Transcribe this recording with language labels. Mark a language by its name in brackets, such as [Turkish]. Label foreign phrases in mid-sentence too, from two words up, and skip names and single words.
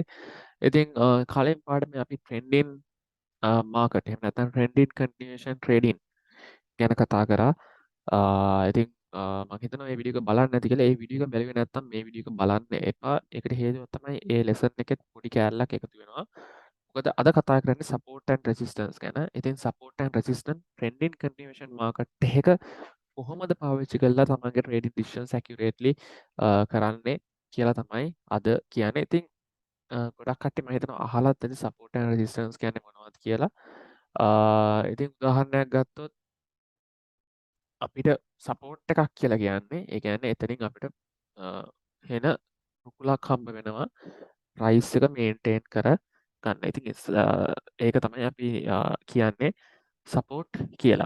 [Sinhala] ඉතින් කලින් පාඩමේ අපි [English] trending market [Sinhala] එහෙම නැත්නම් [English] trending continuation trading [Sinhala] ගැන කතා කරා. ඉතින් මම හිතනවා මේ වීඩියෝ එක බලන්න නැති කියලා. ඒ වීඩියෝ එක බැලුවේ නැත්නම් මේ වීඩියෝ එක බලන්න එපා. ඒකට හේතුව තමයි ඒ lesson එකෙත් පොඩි කෑල්ලක් එකතු වෙනවා. මොකද අද කතා කරන්නේ [English] support and resistance [Sinhala] ගැන. ඉතින් [English] support and resistance trending continuation market [Sinhala] එක කොහොමද පාවිච්චි කරලා තමන්ගේ [English] trading decisions accurately [Sinhala] කරන්නේ කියලා තමයි අද කියන්නේ. ඉතින් ගොඩක් කට්ටිය මම හිතනවා අහලත් ඇති [English] support and resistance [Sinhala] කියන්නේ මොනවද කියලා. ඉතින් උදාහරණයක් ගත්තොත් අපිට support එකක් කියලා කියන්නේ ඒ කියන්නේ එතනින් අපිට වෙන රුකුලක් හම්බ වෙනවා price එක maintain කර ගන්න. ඉතින් ඒක තමයි අපි කියන්නේ support කියලා.